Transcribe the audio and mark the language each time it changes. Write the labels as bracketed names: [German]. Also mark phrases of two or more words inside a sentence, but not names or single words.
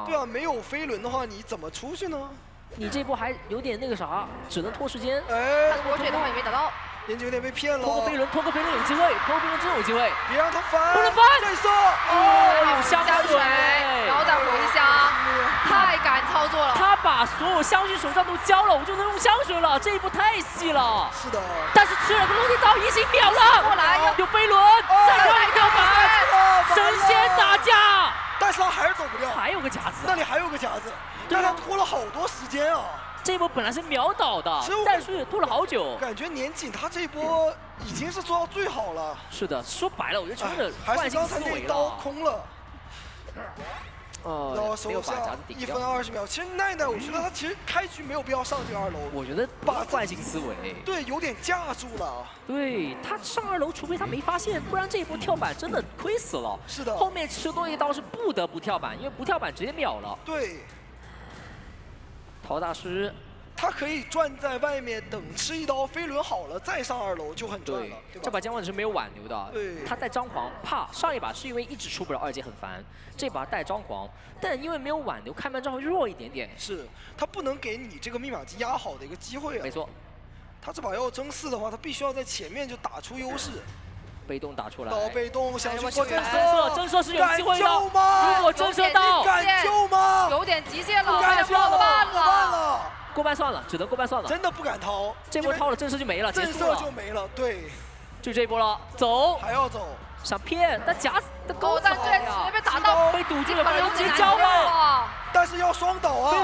[Chinese] 對啊，沒有飛輪的話，你怎麼出去呢？你這波還有點那個啥，只能拖時間。哎，但國血的話也沒打到，年錦有點被騙了。拖個飛輪，拖個飛輪有機會，拖個飛輪真有機會。別讓他翻，不能翻，再射。有香水，然後再回香，太敢操作了。他把所有香薰手上都交了，我就能用香水了。這一波太細了。是的。但是吃了個落地刀，已經秒了。過來，有飛輪，再換一個板，神仙打架。但是他還是走不掉，還有個夾子，那裡還有個夾子，但他拖了好多時間啊。這一波本來是秒倒的，但是拖了好久。感覺年錦他這一波已經是做到最好了。是的，說白了，我覺得求生者還是剛才那刀空了。然後手下 1分20秒。其實奈奈，我覺得他其實開局沒有必要上這個2樓。我覺得把慣性思維，對，有點架住了。對，他上2樓，除非他沒發現，不然這一波跳板真的虧死了。是的。後面吃多一刀是不得不跳板，因為不跳板直接秒了。對。陶大師，他可以轉在外面等吃一刀，飛輪好了再上2樓就很賺了，對吧？這把姜皇子是沒有挽留的，對，他帶張皇怕上一把是因為一直出不了2階很煩，這把帶張皇，但因為沒有挽留，開門之後弱一點點。是他不能給你這個密碼機壓好的一個機會啊。沒錯，他這把要爭4的話，他必須要在前面就打出優勢。被動打出來，到被動想去過震懾，震懾是有機會的。如果震懾到，敢救嗎？有點極限了，不敢救了，過半算了，只能過半算了。真的不敢掏，這波掏了震懾就沒了，震懾就沒了，對，就這一波了，走，還要走，想騙，但夾子的勾但這直接被打到，被堵住了，被直接交了，但是要雙倒啊，